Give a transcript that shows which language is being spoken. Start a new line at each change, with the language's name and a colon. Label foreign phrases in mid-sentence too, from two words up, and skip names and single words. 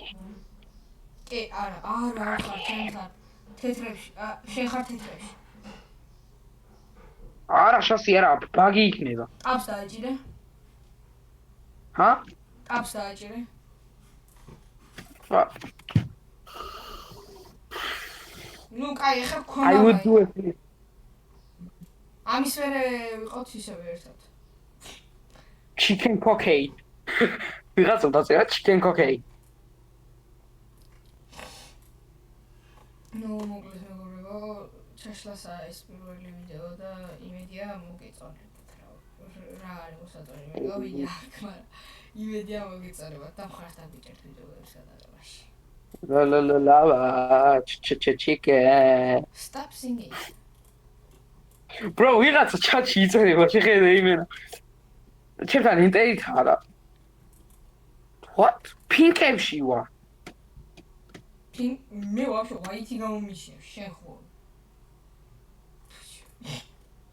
Georgian: არა ხარ შენ ხარ თეთრებში, შენ ხარ თეთრებში. არა შასი არა, ბაგი იქნება. აპს დააჭირე? ჰა? აპს დააჭირე? ნუ კაი, ახლა გქონდა.
English: I would do it.
Georgian: ამის მერე ვიყავთ ისევე ერთად.
English: Chicken cockade.
Georgian: ვიღაცა დაწერა
English: chicken cockade.
Georgian: ნუ მოკლედ მეგობრებო, ჩაშლასა ეს პირველი ვიდეო და იმედია მოგეწონებათ რა არის მოსაწონი. მე გავიგე აქ, მაგრამ იმედია მოგეწონებათ და მხარს დაგიჭერთ ვიდეოების გადაღებაში.
English: La chicken. Stop singing. Bro,
Georgian: ვიღაცა ჩატში იწერება, შეხედე იმენა. ჩემთან ინტერნეტ არა. What? Pink-ებში ვარ. მე ვაფშე white-ი გამომიშნე, შენ ხო.